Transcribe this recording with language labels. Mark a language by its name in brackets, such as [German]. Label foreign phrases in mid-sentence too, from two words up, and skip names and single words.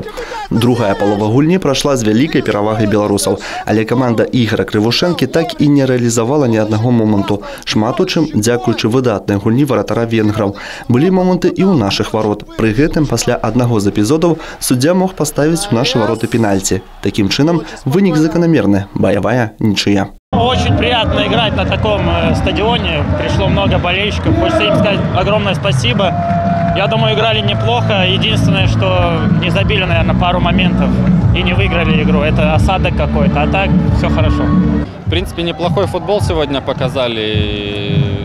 [Belarusian] Другая палова гульні прайшла з вялікай перавагай беларусаў, але каманда Ігора Крывушэнкі так і не рэалізавала ні аднаго моманту. Шмат у чым дзякуючы выдатнай гульні варатара венграў. Былі моманты і ў нашых варот. Пры гэтым пасля аднаго з эпізодаў суддзя мог паставіць у нашы вароты пенальці. Такім чынам, вынік заканамерны – баявая нічыя. [Russian] Очень приятно играть на таком стадионе. Пришло много болельщиков. Хочется им сказать огромное спасибо. Я думаю, играли неплохо. Единственное, что не забили, наверное, пару моментов и не выиграли игру. Это осадок какой-то. А так все хорошо. В принципе, неплохой футбол сегодня показали.